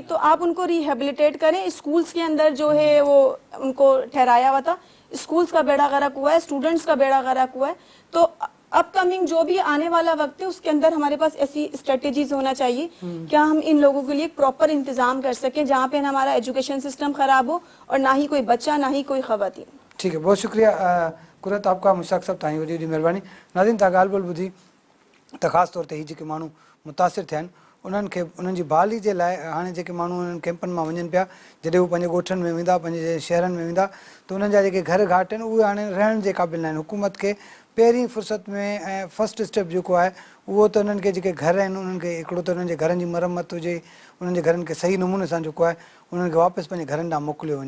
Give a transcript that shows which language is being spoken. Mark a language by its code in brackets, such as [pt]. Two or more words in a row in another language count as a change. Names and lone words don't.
[ur] تو آپ ان کو ریہیبلیٹیٹ کریں. اسکولز کے اندر جو ہے وہ ان کو ٹھہرایا ہوا تھا، اسکولز کا بیڑا غرق ہوا ہے، اسٹوڈنٹس کا بیڑا غرق ہوا ہے. تو [en] upcoming [ur] جو بھی آنے والا وقت ہے اس کے اندر ہمارے پاس ایسی اسٹریٹجیز ہونا چاہیے کیا ہم ان لوگوں کے لیے ایک پراپر انتظام کر سکیں جہاں پہ ہمارا [en] education system [ur] خراب ہو اور نہ ہی کوئی بچہ نہ ہی کوئی خواتین. ٹھیک ہے، بہت شکریہ قرت آپ کا. [sd] مشتاق صاحب تव्हांजी वॾी वॾी महिरबानी. नाज़रीन तव्हां ॻाल्हि ॿोल ॿुधी त ख़ासि तौर ते ही जेके माण्हू मुतासिर थिया आहिनि उन्हनि खे उन्हनि जी बहाली जे लाइ हाणे जेके माण्हू उन्हनि कैंपनि मां वञनि पिया, जॾहिं उहे पंहिंजे ॻोठनि में वेंदा, पंहिंजे शहरनि में वेंदा, त उन्हनि जा जेके घर घाट आहिनि उहे हाणे रहण जे क़ाबिल न आहिनि. हुकूमत खे पहिरीं फ़ुर्सत में ऐं [en] first step [sd] जेको आहे उहो त उन्हनि खे जेके घर आहिनि उन्हनि खे हिकिड़ो त उन्हनि जे घरनि जी मरम्मत हुजे, उन्हनि जे घरनि खे सही नमूने सां जेको आहे उन्हनि खे वापसि पंहिंजे घरनि ॾांहुं मोकिलियो वञे.